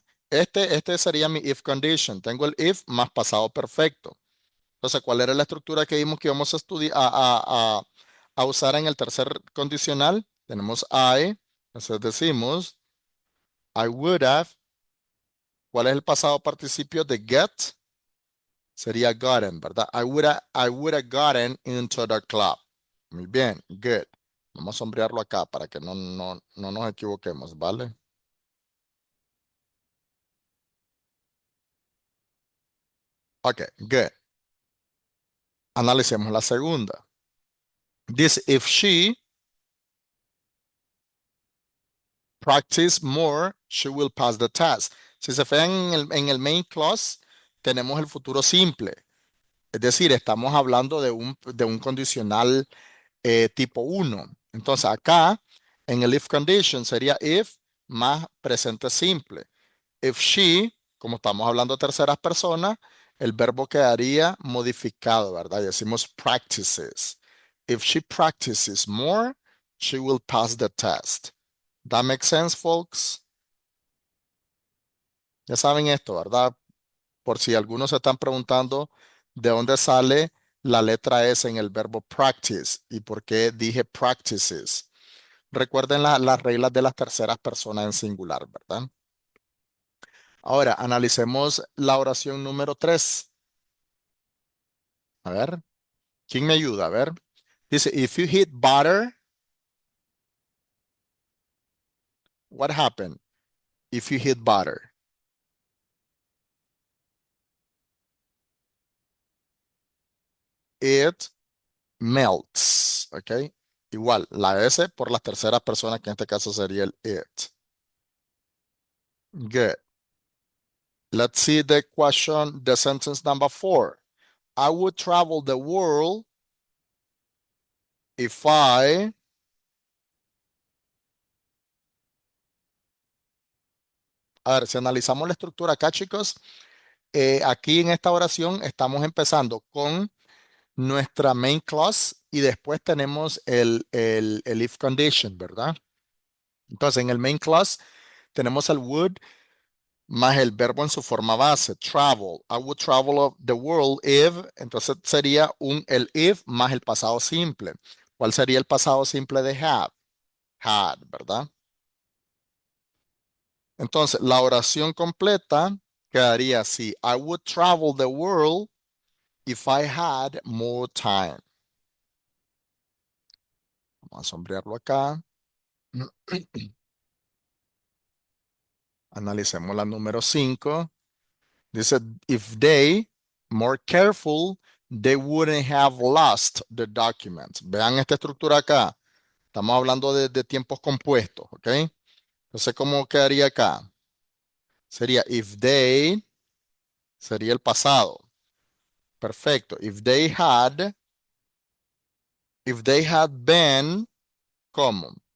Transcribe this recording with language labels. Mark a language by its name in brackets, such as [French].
[Spanish] Este sería mi if condition. Tengo el if más pasado perfecto. Entonces, ¿cuál era la estructura que vimos que íbamos a estudiar, a usar en el tercer condicional? Tenemos I, entonces decimos [English] I would have. [Spanish] ¿Cuál es el pasado participio de get? Sería gotten, ¿verdad? [English] I would have gotten into the club. [Spanish] Muy bien, good. Vamos a sombrearlo acá para que no nos equivoquemos, ¿vale? Ok, good. Analicemos la segunda. [English] This if she practice more, she will pass the test. [Spanish] Si se fijan en el main clause, tenemos el futuro simple. Es decir, estamos hablando de un condicional tipo uno. Entonces, acá en el if condition sería if más presente simple. If she, como estamos hablando de terceras personas, el verbo quedaría modificado, ¿verdad? Y decimos practices. [English] If she practices more, she will pass the test. That makes sense, folks? [Spanish] Ya saben esto, ¿verdad? Por si algunos se están preguntando de dónde sale la letra S en el verbo practice y por qué dije practices. Recuerden las reglas de las terceras personas en singular, ¿verdad? Ahora, analicemos la oración número 3. A ver, ¿quién me ayuda? A ver. Dice, [English] if you hit butter, what happened? If you hit butter, it melts, ¿ok? [Spanish] Igual, la S por las terceras personas, que en este caso sería el it. [English] Good. Let's see the question, the sentence number 4. I would travel the world if I... [Spanish] A ver, si analizamos la estructura acá, chicos, aquí en esta oración estamos empezando con nuestra main clause y después tenemos el if condition, ¿verdad? Entonces, en el main clause tenemos el would más el verbo en su forma base, travel. [English] I would travel of the world if, [Spanish] entonces sería el if más el pasado simple. ¿Cuál sería el pasado simple de have? Had, ¿verdad? Entonces, la oración completa quedaría así. [English] I would travel the world if I had more time. [Spanish] Vamos a sombrearlo acá. Analicemos la número 5. Dice, [English] if they more careful, they wouldn't have lost the document. [Spanish] Vean esta estructura acá. Estamos hablando de tiempos compuestos, ¿ok? Entonces, ¿cómo quedaría acá? Sería if they, sería el pasado. Perfecto. [English] If they had been, ¿cómo?